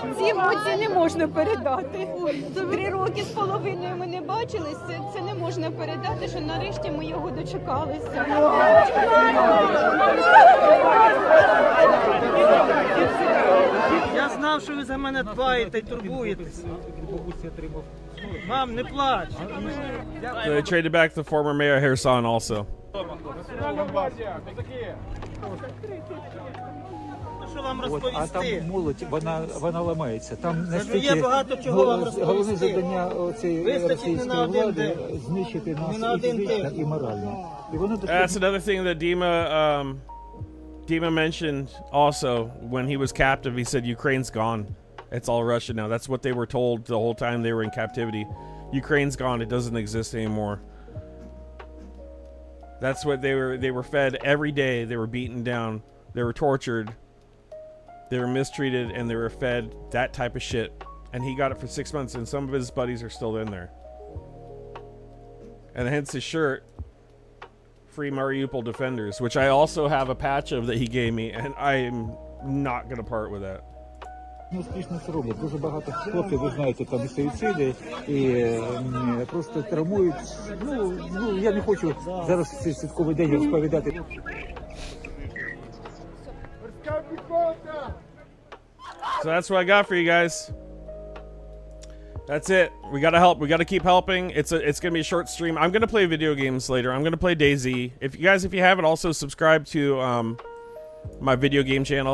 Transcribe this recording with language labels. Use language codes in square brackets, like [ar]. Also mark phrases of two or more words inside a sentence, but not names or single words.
[uk] емоції не можна передати. 3 роки з половиною ми не бачилися. Це не можна передати, що нарешті ми його дочекалися. Я знав, що ви за мене дбаєте і турбуєтеся. Мам, не плач. [en] So they traded back the former mayor Herson also. [uk] Що вам От, а там розповісти? молодь, вона ламається. Там Є настільки багато чого вам головне розповісти. завдання цієї Вистачить не на російської один влади день. знищити Не нас на і один фізично, день. і морально. І воно [en] That's another thing that Dima mentioned also when he was captive. He said Ukraine's gone. It's all Russia now. That's what they were told the whole time they were in captivity. Ukraine's gone. It doesn't exist anymore. That's what they were fed every day. They were beaten down. They were tortured. They were mistreated, and they were fed that type of shit. And he got it for 6 months, and some of his buddies are still in there. And hence his shirt, Free Mariupol Defenders, which I also have a patch of that he gave me, and I'm not gonna part with that. [uk] успішно це роблять. Дуже багато хлопців, ви знаєте, там і суїциди, і просто травмують. Ну, я не хочу зараз в цей святковий день розповідати. [en] So that's what I got for you guys. That's it. We gotta help. We gotta keep helping. It's gonna be a short stream. I'm gonna play video games later. I'm gonna play DayZ. If you haven't, also subscribe to my video game channel.